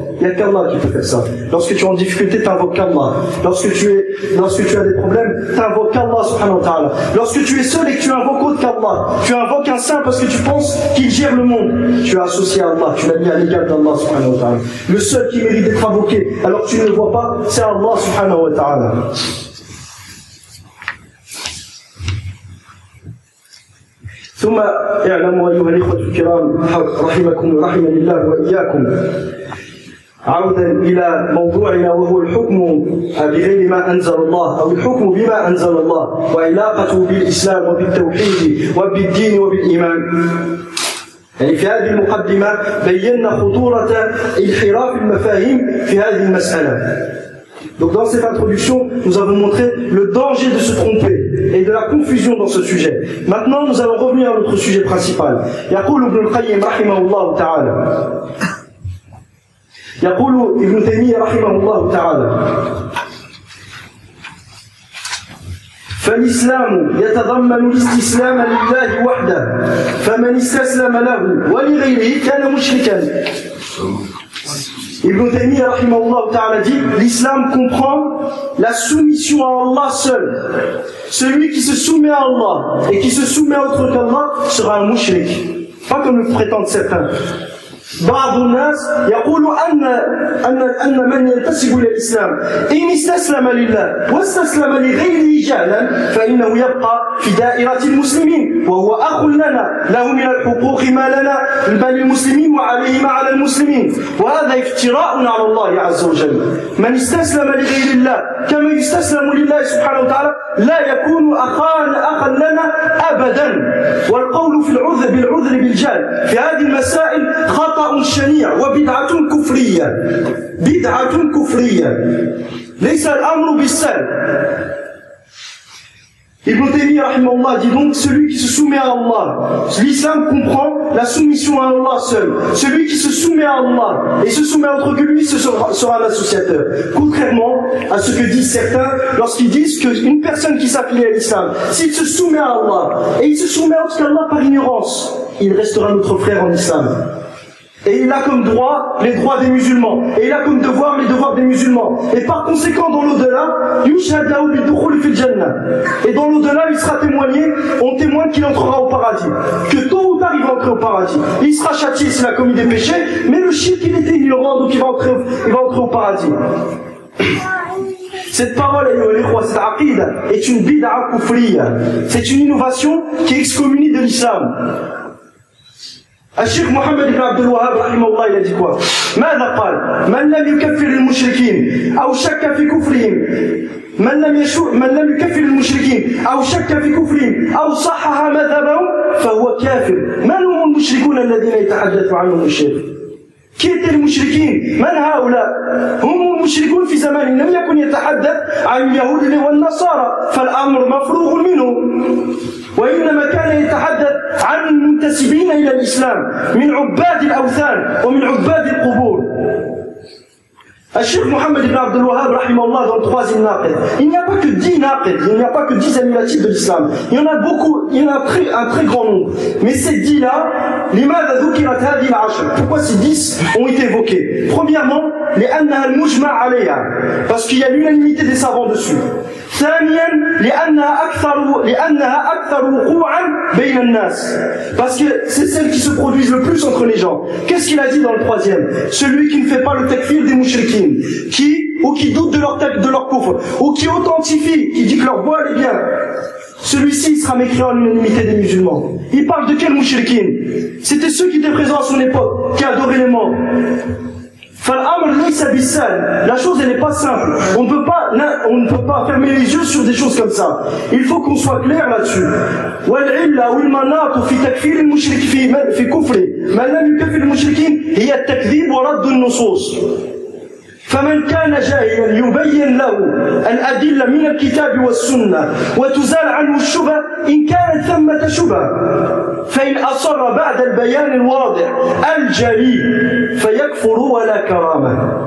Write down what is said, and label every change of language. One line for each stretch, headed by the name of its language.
French: Il n'y a qu'Allah qui peut faire ça. Lorsque tu es en difficulté, t'invoques Allah. Lorsque tu as des problèmes, t'invoques Allah subhanahu wa ta'ala. Lorsque tu es seul et que tu invoques autre qu'Allah, tu invoques un saint parce que tu penses qu'il gère le monde, tu as associé à Allah, tu l'as mis à l'égal d'Allah subhanahu wa ta'ala. Le seul qui mérite d'être invoqué, alors que tu ne le vois pas, c'est Allah subhanahu wa ta'ala.
Arabic: ثم اعلموا أيها الإخوة الكرام رحمكم ورحمة الله وإياكم، عودا إلى موضوعنا وهو الحكم بغير ما أنزل الله أو الحكم بما أنزل الله وعلاقته بالإسلام وبالتوحيد وبالدين وبالإيمان. يعني في هذه المقدمة بينا خطورة انحراف المفاهيم في هذه المسألة.
French: Donc dans cette introduction, nous avons montré le danger de se tromper et de la confusion dans ce sujet. Maintenant, nous allons revenir à notre sujet principal.
Arabic: Yaqulu Ibn al-Qayyim rahimahullah ta'ala. Yaqulu Ibn Taymiyyah rahimahullah ta'ala. فالإسلام يتضمن الاستسلام لله وحده فمن استسلم له ولغيره كان مشركا.
French: Ibn Taymiyyah rahimahullah ta'ala dit, l'islam comprend la soumission à Allah seul. Celui qui se soumet à Allah et qui se soumet à autre qu'Allah sera un mushrik. Pas comme le prétendent certains.
Arabic: بعض الناس يقول أن أن أن من ينتسب إلى الإسلام إن استسلم لله واستسلم لغيره جهلا فإنه يبقى في دائرة المسلمين وهو أخ لنا له من الحقوق ما لنا بل المسلمين وعليه ما على المسلمين وهذا افتراء على الله عز وجل من استسلم لغير الله كما يستسلم لله سبحانه وتعالى لا يكون أخا لنا أبدا والقول في العذر بالعذر بالجهل في هذه المسائل خطأ الشنيع وبدعة كفرية بدعة كفرية ليس الأمر بالسهل.
French: Ibn Taymiyyah rahimahullah dit donc, celui qui se soumet à Allah, l'islam comprend la soumission à Allah seul. Celui qui se soumet à Allah et se soumet à autre que lui sera un associateur. Contrairement à ce que disent certains lorsqu'ils disent qu'une personne qui s'affilie à l'islam, s'il se soumet à Allah et il se soumet à autre qu'Allah par ignorance, il restera notre frère en islam. Et il a comme droit les droits des musulmans. Et il a comme devoir les devoirs des musulmans. Et par conséquent, dans l'au-delà,
Arabic: yushadahu bidukhuli fil janna.
French: Et dans l'au-delà, il sera témoigné, on témoigne qu'il entrera au paradis. Que tôt ou tard, il va entrer au paradis. Il sera châtié s'il a commis des péchés, mais le shirk, il était ignorant, donc il va entrer au paradis. Cette parole, cette aqida, est une bid'a kufriya. C'est une innovation qui excommunie de l'islam.
Arabic: الشيخ محمد بن عبد الوهاب رحمه الله الى ديكوا ماذا قال من لم يكفر المشركين او شك في كفرهم من لم يكفر المشركين او شك في كفرهم او صحح مذهبهم فهو كافر من هم المشركون الذين يتحدث عنهم الشيخ كيت المشركين من هؤلاء هم المشركون في زمان لم يكن يتحدث عن اليهود والنصارى فالامر مفروغ منه وإنما كان يتحدث عن المنتسبين إلى الإسلام من عباد الأوثان ومن عباد القبور.
French: الشيخ محمد بن عبد الوهاب
Arabic: رحمه الله
French: dans le troisième naqid. Il n'y a pas que 10 naqid, il n'y a pas que 10 annulatifs de l'islam. Il y en a beaucoup, il y en a un très grand nombre. Mais ces 10-là,
Arabic: لماذا ذكرت هذه العشر؟
French: Pourquoi ces 10 ont été évoqués؟ Premièrement,
Arabic: لأنها المجمع عليها.
French: Parce qu'il y a l'unanimité des savants dessus.
Arabic: ثانيا لأنها أكثر وقوعا بين الناس.
French: Parce que c'est celle qui se produit le plus entre les gens. Qu'est-ce qu'il a dit dans le troisième? Celui qui ne fait pas le takfir des mushrikin, qui doute de leur coufre, ou qui authentifie, qui dit que leur voile est bien, celui-ci sera mécréant à l'unanimité des musulmans. Il parle de quel mushrikin? C'était ceux qui étaient présents à son époque, qui adoraient les morts.
Arabic: فالامر ليس بالسهل.
French: La chose elle n'est pas simple. On ne peut pas fermer les yeux sur des choses comme ça. Il faut qu'on soit clair là-dessus.
Arabic: والعلة والمناط في تكفير المشرك في كفره ما لم يكفر المشركين هي التكذيب ورد النصوص. فمن كان جاهلا يبين له الأدلة من الكتاب والسنة وتزال عنه الشبه إن كانت ثمة شبه فإن أصر بعد البيان الواضح الجلي فيكفر ولا كرامة.